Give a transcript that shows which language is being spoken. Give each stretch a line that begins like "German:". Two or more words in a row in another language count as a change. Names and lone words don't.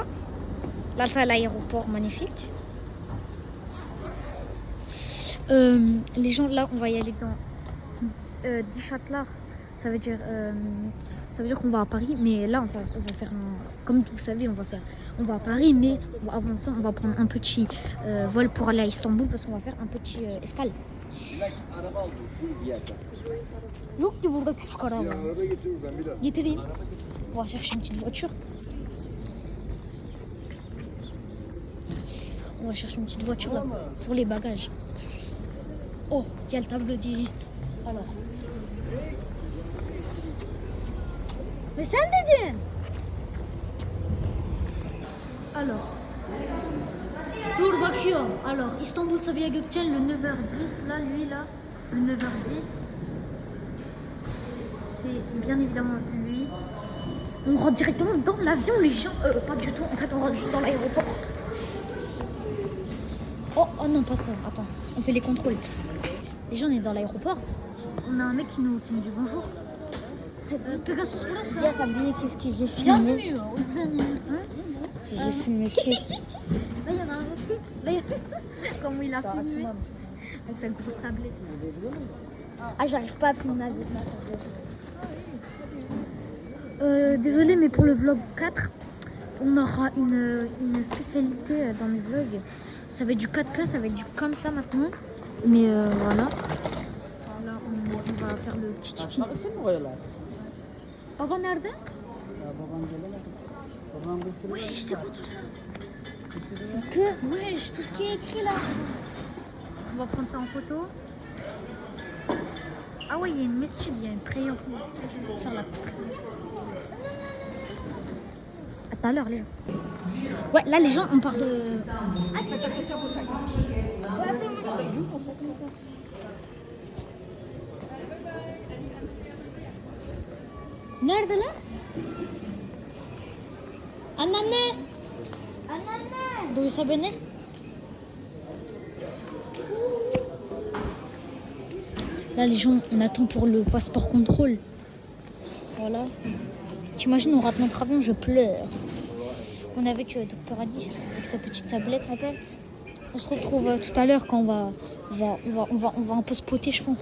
French: Là, t'as l'aéroport magnifique. Les gens, là, on va y aller dans Dichatlar. Ça veut dire qu'on va à Paris, mais là on va faire comme vous savez, on va à Paris, mais avant ça on va prendre un petit vol pour aller à Istanbul parce qu'on va faire un petit escale.
Turkish: Yok ki burada küçük araba. Getireyim.
French: On va chercher une petite voiture. On va chercher une petite voiture là, pour les bagages. Oh, il y a le tableau dit. Alors.
Turkish: Mais sen dedin. Alors. Dur bakıyorum.
French: Alors, İstanbul Sabiha Gökçen le 9h10. Là, lui, là, le 9h10. C'est bien évidemment lui. On rentre directement dans l'avion, les gens. Pas du tout. En fait, on rentre juste dans l'aéroport. Oh non, pas ça. Attends, on fait les contrôles. Les gens, on est dans l'aéroport. On a un mec qui nous dit bonjour.
Turkish: Pegasus burası. Ya tabii
French: qu'est-ce que j'ai filmé?
Turkish: Yazmıyor. O yüzden
French: J'ai filmé qu'est-ce? Là, il y en a un autre. Là, comment il a filmé avec sa grosse tablette. Ah, j'arrive pas à filmer avec ma tablette. Désolé, mais pour le vlog 4, on aura une spécialité dans le vlog. Ça va être du 4K, ça va être du comme ça maintenant. Mais voilà. Là, on va faire le petit chichi.
Turkish: Baba nerede?
French: Wesh, c'est quoi tout ça? C'est que wesh, tout ce qui est écrit là. On va prendre ça en photo. Ah ouais, il y a une mesquite, il y a une prière pour faire la à tout à l'heure les gens. Ouais, là les gens on part de. Ah, faites attention pour ça.
Turkish: Nerede lan? Anneanne. Anneanne. Duysa beni.
French: Là les gens, on attend pour le passeport contrôle. Voilà. T'imagines, on rate notre avion, je pleure. On est avec Dr Adi, avec sa petite tablette. On se retrouve tout à l'heure quand on va un peu spotter, je pense.